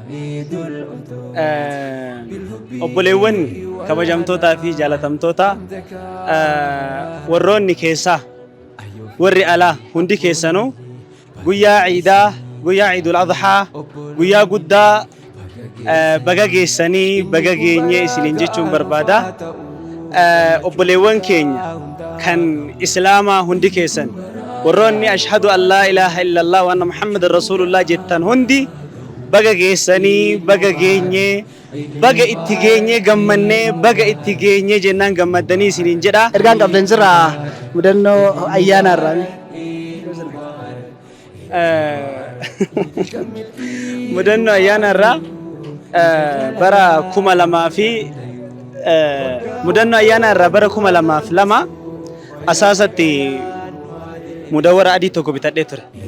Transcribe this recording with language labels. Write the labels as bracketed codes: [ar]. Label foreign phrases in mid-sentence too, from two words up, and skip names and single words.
[om] Obboleewwan kabajamtootaa fi jaalatamtoota warroonni keessaa warri alaa hundi keessanuu guyyaa ciidaa guyyaa ciidul adhaa guyyaa guddaa baga geessanii baga geenyee isiniin jechuun barbaada. Obboleewwan keenya kan islaamaa hundi keessan warroonni [ar] أشهد أن لا إله إلا الله وأن محمدا رسول الله [om] jettan hundi baga geessanii baga geenyee baga itti geenyee gammannee baga itti geenyee jennaan gammaddanii isiniin jedha. Ergaan qabdan jira mudannoo ayyaanarraa. Mudannoo ayyaanarraa bara 2000 fi mudannoo ayyaanarraa bara 2002 asaasatti mudawwara adii tokko bitadhee ture.